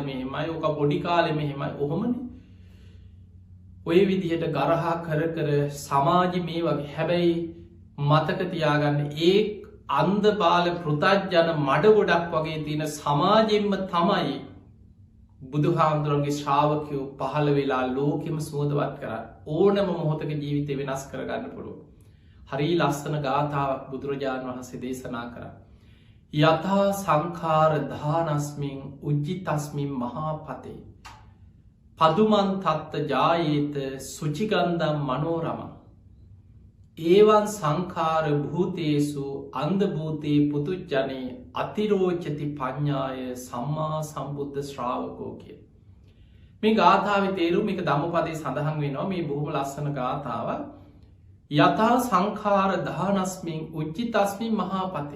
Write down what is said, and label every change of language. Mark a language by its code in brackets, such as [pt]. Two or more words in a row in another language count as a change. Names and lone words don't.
[si] මෙහෙමයි ඕක පොඩි කාලෙ මෙහෙමයි ඔහොමන ඔය විදිහට ගරහා කර කර සමාජ මේ වගේ හැබැයි මතක තියාගන්න ඒ අන්ද බාල පෘතජ්ජන මඩ ගොඩක් වගේ තියෙන සමාජෙන්ම තමයි බුදුහාමුදුරන්ගේ ශ්‍රාවකයෝ පහළ වෙලා ලෝකෙම සුවදවත් කර ඕනම මොහොතක ජීවිතය වෙනස් කරගන්න පුළුව. හරි ලස්සන ගාථාවක් බුදුරජාණන් වහන්සේ දේශනා කර. [pi] යථා සංකාර දානස්මින් උජ්ජි තස්මින් මහාපතේ. පදුමන් තත්ත ජායේත සුචිගන්දම් මනෝරම. ඒවන් සංකාර භූතේසු අන්දභූතයේ පුතුජ්ජනයේ අතිරෝචති පඥ්ඥාය සම්මා සම්බුද්ධ ශ්‍රාවකෝ කිය. [si] මේ ගාථාව තේරුම් එක දමපදේ සඳහන් වෙනවා මේ බොහොම ලස්සන ගාථාව [pi] යථා සංකාර දානස්මින් උච්චි තස්මින් මහාපතේ.